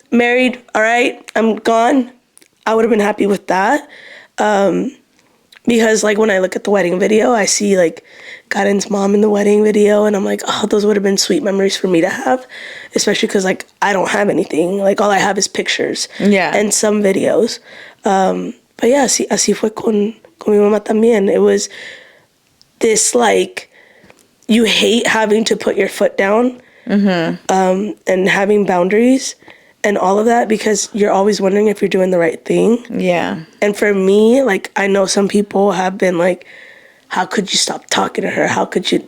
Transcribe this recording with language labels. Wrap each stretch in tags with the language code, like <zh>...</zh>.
<en>married, all right, I'm gone, I would have been happy with that. Because like when I look at the wedding video, I see like Karen's mom in the wedding video, and I'm like, oh, those would have been sweet memories for me to have, especially because like I don't have anything. Like all I have is pictures and some videos.</en> <es>But yeah, así fue con mi mamá también.</es> <en>It was this like, you hate having to put your foot down and having boundaries and all of that, because you're always wondering if you're doing the right thing. Yeah. And for me, like, I know some people have been like, how could you stop talking to her? How could you?</en>